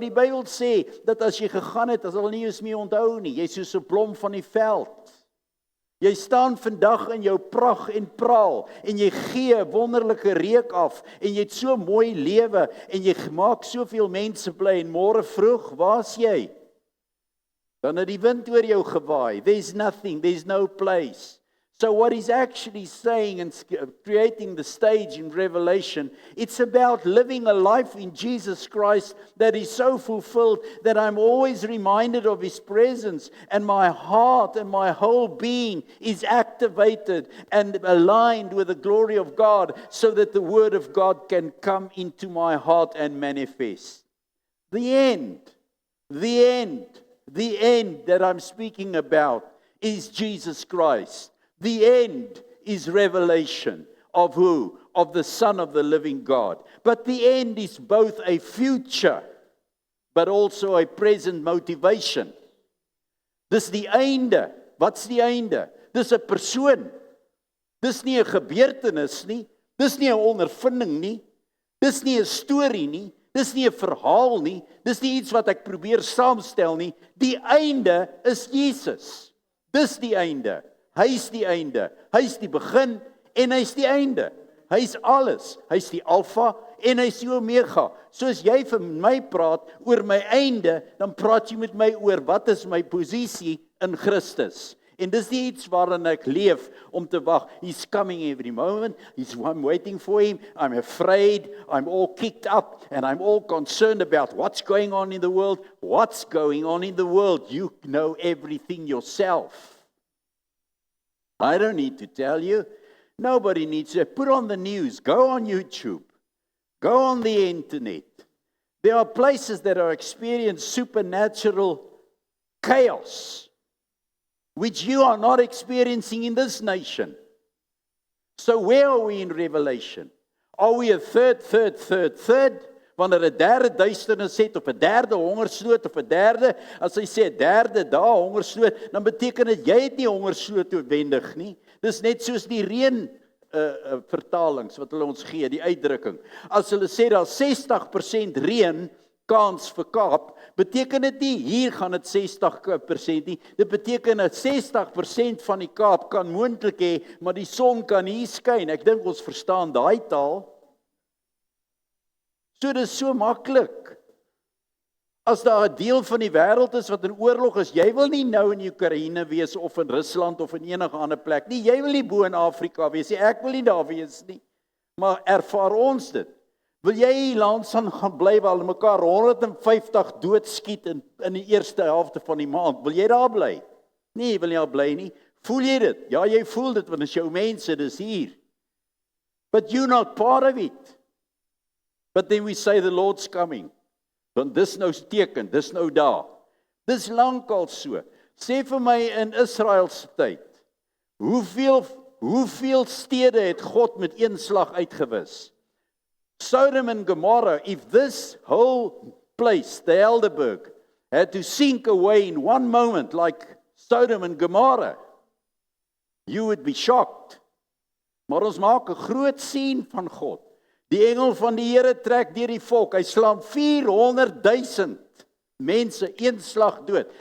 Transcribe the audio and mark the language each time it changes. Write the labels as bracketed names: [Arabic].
[Afrikaans] Die Bybel sê dat as jy gegaan het, as hulle nie eens meer onthou nie. Jy's soos 'n blom van die veld. Jy staan vandag in jou pragt en praal en jy gee 'n wonderlike reuk af en jy het so mooi lewe en jy maak soveel mense bly en môre vroeg, waar's jy? Dan het die wind oor jou gewaai. [English] There's nothing, there's no place. So what he's actually saying and creating the stage in Revelation, it's about living a life in Jesus Christ that is so fulfilled that I'm always reminded of his presence, and my heart and my whole being is activated and aligned with the glory of God so that the word of God can come into my heart and manifest. The end that I'm speaking about is Jesus Christ. The end is revelation of who? Of the Son of the living God. But the end is both a future, but also a present motivation. [Afrikaans] Dis die einde. Wat's die einde? Dis 'n persoon. Dis nie 'n gebeurtenis nie. Dis nie 'n ondervinding nie. Dis nie 'n storie nie. Dis nie 'n verhaal nie. Dis nie iets wat ek probeer saamstel nie. Die einde is Jesus. Dis die einde. Hy's die einde. Hy's die begin en hy's die einde. Hy's alles. Hy's die alfa en hy's die omega. So as jy vir my praat oor my einde, dan praat jy met my oor wat is my posisie in Christus. En dis nie iets waarin ek leef om te wag. [English] He's coming every moment. I'm waiting for him. I'm afraid. I'm all kicked up and I'm all concerned about what's going on in the world. What's going on in the world? You know everything yourself. I don't need to tell you. Nobody needs to. Put on the news. Go on YouTube. Go on the internet. There are places that are experiencing supernatural chaos, which you are not experiencing in this nation. So where are we in Revelation? Are we a third? [Afrikaans] Wanneer 'n derde duisternis het, of 'n derde hongersnood, of 'n derde, as hy sê 'n derde dae hongersnood, dan beteken dit jy het nie hongersnood noodwendig nie. Dis net soos die reën vertalings wat hulle ons gee, die uitdrukking. As hulle sê daar 60% reën kans vir Kaap, beteken dit nie hier gaan dit 60% nie. Dit beteken dat 60% van die Kaap kan moontlik hê, maar die son kan hier skyn. Ek dink ons verstaan daai taal. So dit is so maklik. As daar 'n deel van die wêreld is wat in oorlog is, jy wil nie nou in Oekraïne wees of in Rusland of in enige ander plek nie. Jy wil nie bo in Afrika wees nie. Ek wil nie daar wees nie. Maar ervaar ons dit. Wil jy hier langs gaan bly waar hulle mekaar 150 doodskiet in die eerste helfte van die maand? Wil jy daar bly? Nee, jy wil nie daar bly nie. Voel jy dit? Ja, jy voel dit want dit is jou mense, dis hier. [English] But you're not part of it. But then we say the Lord's coming. [Afrikaans] Want dis nou teken, dis nou daar. Dis lankal so. Sê vir my in Israel se tyd, hoeveel stede het God met een slag uitgewis? [English] Sodom and Gomorrah, if this whole place, the Helderberg, had to sink away in one moment like Sodom and Gomorrah, you would be shocked. [Afrikaans] Maar ons maak 'n groot sien van God. Die engel van die Here trek deur die volk. Hy slaan 400,000 mense een slag dood.